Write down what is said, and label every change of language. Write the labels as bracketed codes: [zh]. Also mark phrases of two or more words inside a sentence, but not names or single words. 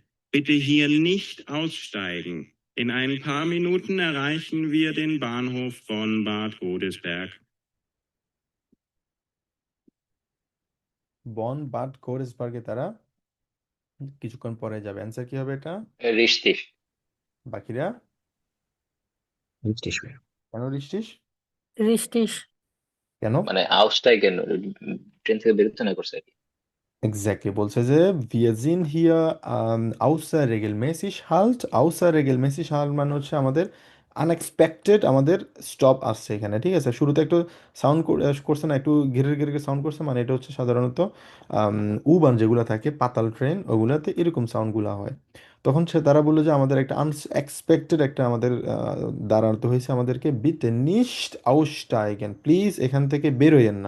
[de] Bitte hier nicht aussteigen. In ein paar Minuten erreichen wir den Bahnhof von Bad Godesberg. [bn] বন বাদ কোরেসবার্গে তারা কিছুক্ষণ পরে যাবে। অ্যান্সার কি হবে এটা? রিস্টি। বাকিরা [de] Richtig schwer. [bn] কেন রিস্টিস? রিস্টিস। কেন? মানে আউটস্টাইগেন ট্রেন থেকে বেরোতে না করছে আর কি। এক্স্যাক্টলি, বলছে যে [de] wir sind hier außerregelmäßig halt, außerregelmäßig halt [bn] মানে হচ্ছে আমাদের আনএক্সপেক্টেড আমাদের স্টপ আসছে এখানে, ঠিক আছে? শুরুতে একটু সাউন্ড করছে না, একটু ঘিরে ঘিরে সাউন্ড করছে, মানে এটা হচ্ছে সাধারণত উবান যেগুলো থাকে পাতাল ট্রেন, ওগুলাতে এরকম সাউন্ডগুলো হয়। তখন তারা বললো যে আমাদের একটা আনএক্সপেক্টেড একটা আমাদের দাঁড়াতে হয়েছে আমাদেরকে, [de] Bitte nicht aussteigen, [bn] প্লিজ এখান থেকে বেরোয়েন না।